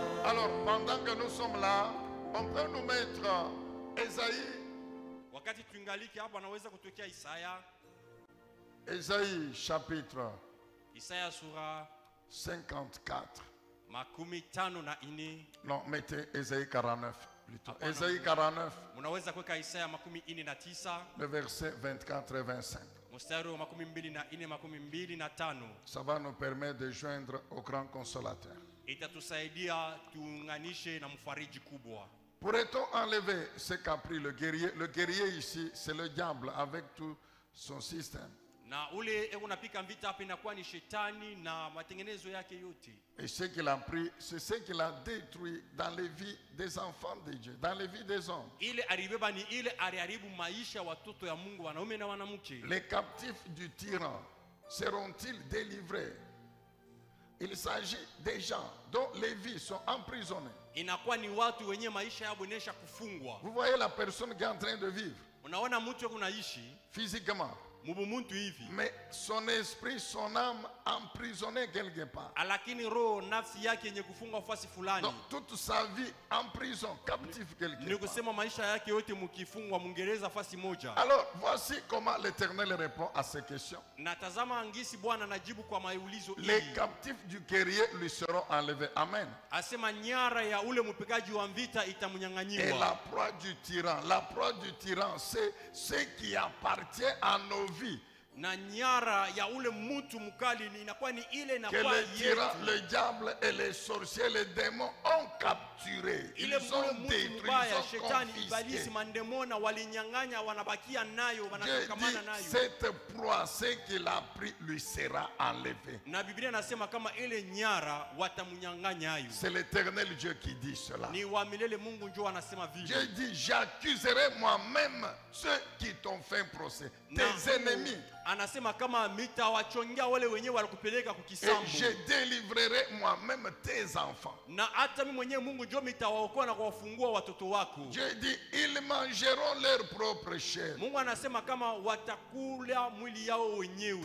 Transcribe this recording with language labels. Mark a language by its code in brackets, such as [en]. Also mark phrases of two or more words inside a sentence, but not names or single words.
[fr] Alors, pendant que nous sommes là, on peut nous mettre Ésaïe. [sw] Wakati tungaliki hapo anaweza kutokea Isaya. [fr] Ésaïe chapitre [sw] Isaya sura 54. makumi tano na ine. [fr] Non, mettez Ésaïe 49 plutôt. [sw] Hapana. [fr] Ésaïe 49, [sw] Munaweza kuweka Isaya makumi ine na tisa. [fr] le verset 24 et 25. [sw] Mstari wa makumi mbili na ine makumi mbili na tano. [fr] Ça va nous permettre de joindre au grand consolateur. [sw] Itatusaidia tuunganishe na mfariji kubwa. [fr] Pourrait-on enlever ce qu'a pris le guerrier? Le guerrier ici, c'est le diable avec tout son système. [sw] Na ule unapika vita hapa inakuwa ni shetani na matengenezo yake yote. [fr] Et ce qu'il a pris, c'est ce qu'il a détruit dans les vies des enfants de Dieu, dans les vies des hommes. [sw] Ile alibeba ni ile aliharibu maisha ya watoto ya Mungu, wanaume na wanamke. [fr] Les captifs du tyran seront-ils délivrés? Il s'agit des gens dont les vies sont emprisonnées. [sw] Inakuwa ni watu wenye maisha yao inaisha kufungwa. [fr] Vous voyez la personne qui est en train de vivre [sw] Unaona mtu kunaishi [fr] physiquement, [sw] mubumuntu hivi, [fr] mais son esprit, son âme emprisonnée quelque part. [sw] lakini roho nafsi yake yenye kufungwa fasi fulani. [fr] Donc toute sa vie en prison, captif quelque [sw] Ni [fr] part. [sw] kusema maisha yake yote mkifungwa Mungereza fasi moja. [fr] Alors voici comment l'Éternel répond à ces questions. [sw] Na tazama angisi Bwana anajibu kwa maulizo [fr] Les [sw] hili. [fr] captifs du guerrier lui seront enlevés. Amen. [sw] Asema nyara ya ule mpigaji wa vita [fr] Et [sw] itamnyang'anyiwa. [fr] la proie du tyran, c'est ce qui appartient à nos vies. [sw] Na nyara ya ule mtu mkali inakuwa ni ile na [fr] Que [sw] kwa [fr] les tyrans, [sw] yetu. [fr] le diable et les sorciers, les démons ont capturé. [sw] Ile [fr] Ils ont [sw] mtu [fr] détruit, [sw] mbaya, [fr] ils ont [sw] shetani, [fr] confisqué. [sw] ibalisi, mandemona walinyang'anya, wanabakia nayo, [fr] Dieu [sw] wanashikamana [fr] dit, [sw] nayo. [fr] cette proie, ce qu'il a pris, lui sera enlevé. [sw] Na Biblia inasema kama ile nyara watamnyang'anya hayo. [fr] C'est l'Éternel Dieu qui dit cela. [sw] Ni wa milele Mungu njoo anasema vile. [fr] Dieu dit, j'accuserai moi-même ceux qui t'ont fait un procès, [sw] Na [fr] tes ennemis, [sw] anasema kama mitawachongea wale wenyewe walikupeleka [fr] et [sw] kukisambu. [fr] je délivrerai moi-même tes enfants. [sw] Na hata mimi mwenyewe Mungu njoo mitawaokoa na kuwafungua watoto wako. [fr] Dieu dit, ils mangeront leur propre chair. [sw] Mungu anasema kama watakula mwili yao wenyewe.